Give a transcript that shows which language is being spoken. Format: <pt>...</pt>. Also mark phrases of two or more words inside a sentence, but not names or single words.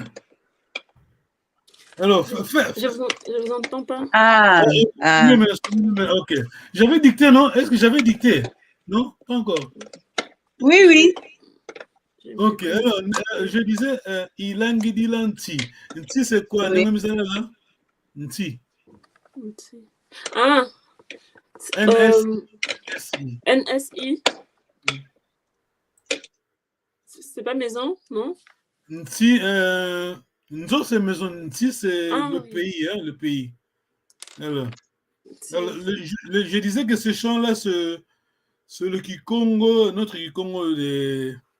<fr>Alors, Je vous entends pas. Ah. Ok. J'avais dicté, non? Est-ce que j'avais dicté? Non? Pas encore. Oui, oui. Ok, alors, je disais, Ilangi Dilanti. Nti, c'est quoi? Oui. Nti. Ah. NSI. NSI. C'est pas maison, non?</fr> <kg>Nti, Nzo,</kg> <fr>c'est maison. Nti, c'est le oui. pays, hein, le pays. Alors, je disais que ce chant-là, c'est le Kikongo, notre Kikongo des.</fr>